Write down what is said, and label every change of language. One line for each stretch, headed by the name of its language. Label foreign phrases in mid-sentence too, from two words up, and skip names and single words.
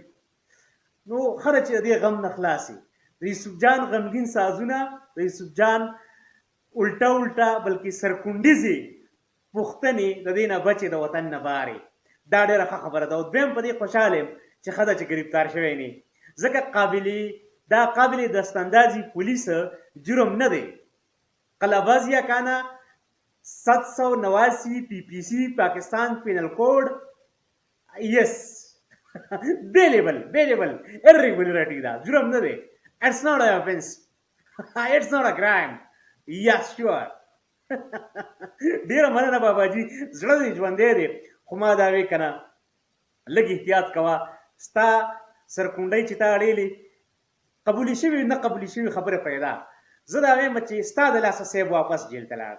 Pashto: نو خره چې د دې غم نه خلاصي د یوسف جان غمګین سازونه د یوسف جان الټا الټا بلکې سرکونډیزې پوښتنې د دې نه بچې د وطن نه بارې. دا ډېره ښه خبره ده. او دویم په دې خوشحال یم چې ښه ده چې ګرفتار شوی نه، ځکه دا قابل دستاندازي پولیس جرم نه دی. قلعه‌بازی کانا 789 PPC پاکستان پینل کوڈ
English: is bailable
Pashto: irregularity دا جرم نه دی.
English: It's not an offense. It's not a crime. Yes, sure.
Pashto: ډیره مننه باباجي، زړه دې ژوندی دی. خو ما دا وی کنه لږ احتیاط کوه. ستا سرکونډۍ چې تا اړېلې قبولې شوي نه قبولې شوي خبره پیدا. زه دا وایم چې ستا د لاسه صاحب واپس جیل ته لاړ.